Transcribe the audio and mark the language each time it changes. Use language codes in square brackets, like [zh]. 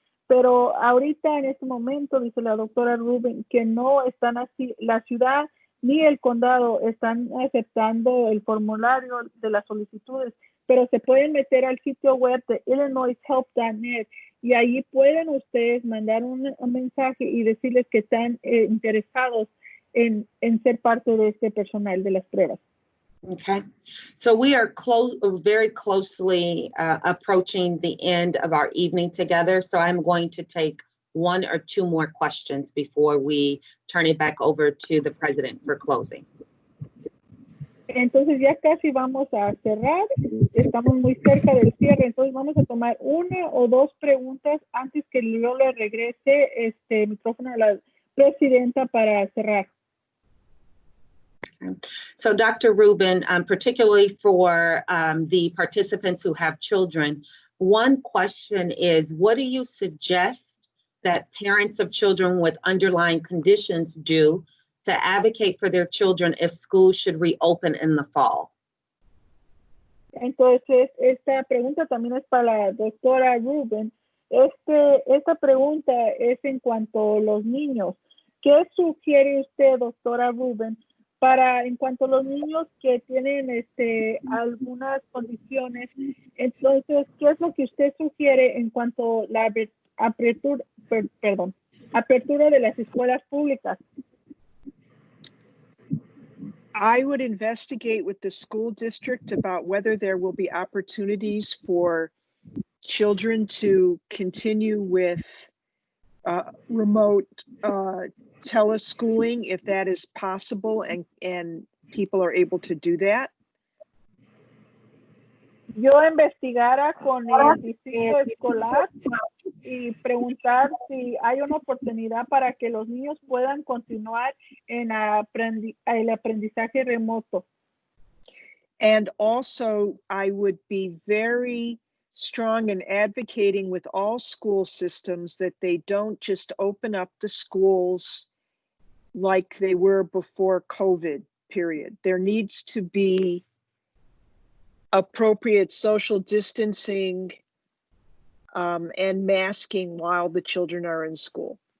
[es] pero ahorita en este momento, dice la doctora Rubin, que no están así, la ciudad ni el condado están aceptando el formulario de las solicitudes, pero se pueden meter al sitio web de illinoishelp.net y ahí pueden ustedes mandar un mensaje y decirles que están interesados en ser parte de este personal de las pruebas. [en] Okay, so we are very closely approaching the end of our evening together. So I'm going to take one or two more questions before we turn it back over to the president for closing. [es] Entonces ya casi vamos a cerrar. Estamos muy cerca del cierre. Entonces vamos a tomar una o dos preguntas antes que yo le regrese este micrófono a la presidenta para cerrar. [en] So Dr. Rubin, particularly for the participants who have children, one question is, what do you suggest that parents of children with underlying conditions do to advocate for their children if schools should reopen in the fall? [es] Entonces, esta pregunta también es para la doctora Rubin. Esta pregunta es en cuanto a los niños. ¿Qué sugiere usted, doctora Rubin, en cuanto a los niños que tienen algunas condiciones. Entonces, ¿qué es lo que usted sugiere en cuanto a la apertura de las escuelas públicas? [en] I would investigate with the school district about whether there will be opportunities for children to continue with remote teleschooling, if that is possible and people are able to do that. [es] Yo investigara con el distrito escolar y preguntar si hay una oportunidad para que los niños puedan continuar en el aprendizaje remoto. [en] And also, I would be very strong in advocating with all school systems that they don't just open up the schools like they were before COVID, period. There needs to be appropriate social distancing and masking while the children are in school.